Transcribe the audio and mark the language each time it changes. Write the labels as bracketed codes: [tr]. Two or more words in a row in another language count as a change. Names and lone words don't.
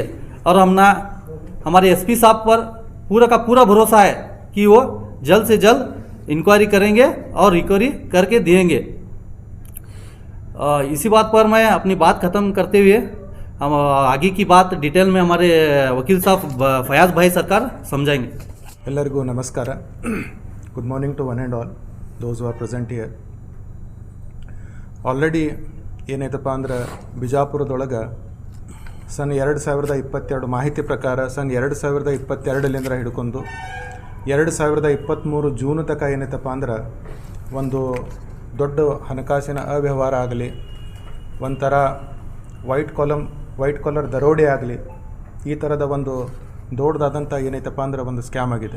[hi] और हमारे SP साहब पर पूरा का पूरा भरोसा है कि वो जल्द से जल्द इंक्वायरी करेंगे और रिकवरी करके देंगे। इसी बात पर मैं अपनी बात ख़त्म करते हुए हम आगे की बात डिटेल में हमारे वकील साहब फयाज़ भाई सरकार समझाएंगे। [kn] ಎಲ್ಲರಿಗೂ ನಮಸ್ಕಾರ. [en] good morning to one and all. those who are present here. [kn] ಆಲ್ರೆಡಿ ಏನೈತಪ್ಪ ಅಂದ್ರೆ ಬಿಜಾಪುರದೊಳಗೆ ಸನ್ 2022 ಮಾಹಿತಿ ಪ್ರಕಾರ ಸನ್ 2022ಲಿಂದ ಹಿಡ್ಕೊಂಡು 2023 ಜೂನ್ ತನಕ ಏನೈತಪ್ಪ ಅಂದ್ರೆ ಒಂದು ದೊಡ್ಡ ಹಣಕಾಸಿನ ಅವ್ಯವಹಾರ ಆಗಲಿ, ಒಂಥರ [en] white collar [kn] ದರೋಡೆ ಆಗಲಿ, ಈ ಥರದ ಒಂದು ದೊಡ್ಡದಾದಂಥ ಏನೈತಪ್ಪ ಅಂದ್ರೆ ಒಂದು ಸ್ಕ್ಯಾಮ್ ಆಗಿದೆ.